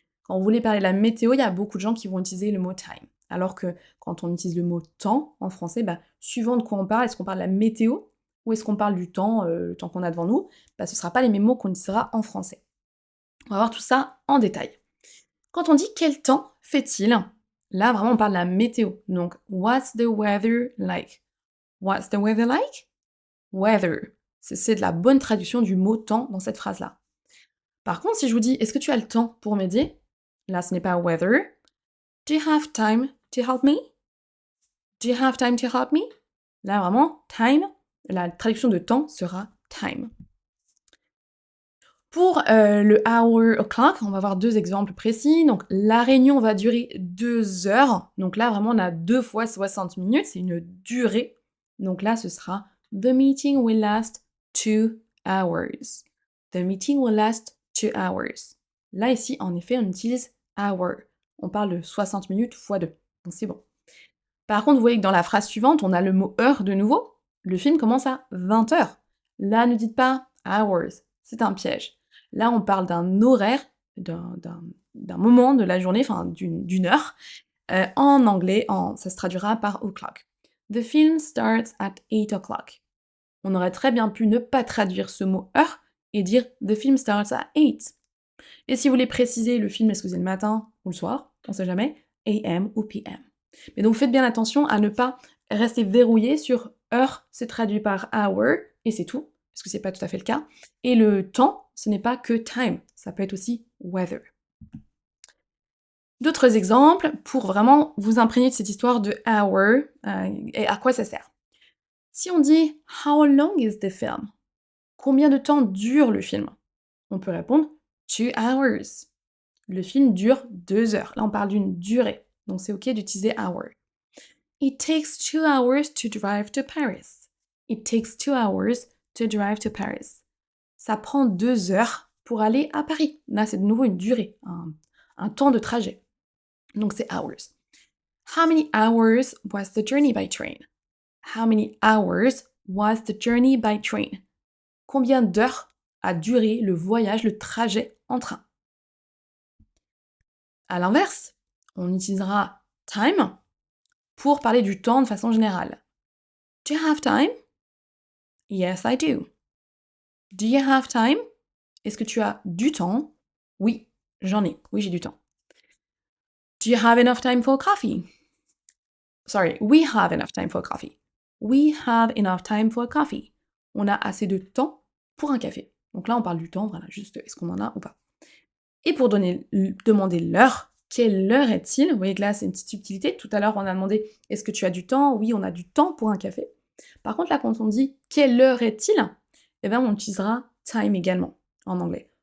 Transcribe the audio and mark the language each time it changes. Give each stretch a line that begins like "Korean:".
French: Quand vous voulez parler de la météo, il y a beaucoup de gens qui vont utiliser le mot time. Alors que quand on utilise le mot temps en français, suivant de quoi on parle, est-ce qu'on parle de la météo ou est-ce qu'on parle du temps, le temps qu'on a devant nous, ce ne sera pas les mêmes mots qu'on utilisera en français. On va voir tout ça en détail. Quand on dit quel temps fait-il, là vraiment on parle de la météo.
English: Donc, what's the weather like? What's the weather like? Weather.
French: C'est de la bonne traduction du mot temps dans cette phrase-là. Par contre, si je vous dis, est-ce que tu as le temps pour m'aider? Là, ce n'est pas weather.
English: Do you have time to help me? Do you have time to help me?
French: Là, vraiment, time, la traduction de temps sera time. Pour le hour o'clock, on va voir 2 exemples précis. Donc, la réunion va durer 2 heures. Donc là, vraiment, on a 2 fois 60 minutes. C'est une durée. Donc là, ce sera
English: The meeting will last 2 hours. The meeting will last 2 hours.
French: Là, ici, en effet, on utilise hour. On parle de 60 minutes fois 2. Donc c'est bon. Par contre, vous voyez que dans la phrase suivante, on a le mot heure de nouveau. Le film commence à 20 heures. Là, ne dites pas hours. C'est un piège. Là, on parle d'un horaire, d'un moment de la journée, enfin d'une heure. En anglais, ça se traduira par o'clock.
English: The film starts at 8 o'clock.
French: On aurait très bien pu ne pas traduire ce mot heure et dire
English: The film starts at 8.
French: Et si vous voulez préciser le film, est-ce que c'est le matin ou le soir, on ne sait jamais, AM ou PM. Mais donc faites bien attention à ne pas rester verrouillé sur heure, c'est traduit par hour, et c'est tout, parce que c'est pas tout à fait le cas. Et le temps, ce n'est pas que time, ça peut être aussi weather. D'autres exemples pour vraiment vous imprégner de cette histoire de hour et à quoi ça sert. Si on dit
English: How long is the film?
French: Combien de temps dure le film? On peut répondre 2 hours. Le film dure 2 heures. Là, on parle d'une durée. Donc, c'est OK d'utiliser hour.
English: It takes 2 hours to drive to Paris. It takes 2 hours to drive to Paris.
French: Ça prend 2 heures pour aller à Paris. Là, c'est de nouveau une durée, un temps de trajet. Donc, c'est hours.
English: How many hours was the journey by train? How many hours was the journey by train?
French: Combien d'heures a duré le voyage, le trajet en train? À l'inverse, on utilisera time pour parler du temps de façon générale.
English: Do you have time?
French: Yes, I do.
English: Do you have time?
French: Est-ce que tu as du temps? Oui, j'en ai. Oui, j'ai du temps.
English: Do you have enough time for coffee? Sorry, we have enough time for coffee. We have enough time for coffee.
French: On a assez de temps pour un café. Donc là, on parle du temps, voilà, juste est-ce qu'on en a ou pas. Et pour demander l'heure, quelle heure est-il? Vous voyez que là, c'est une petite subtilité. Tout à l'heure, on a demandé est-ce que tu as du temps? Oui, on a du temps pour un café. Par contre, là, quand on dit quelle heure est-il? Eh bien, on utilisera time également en anglais.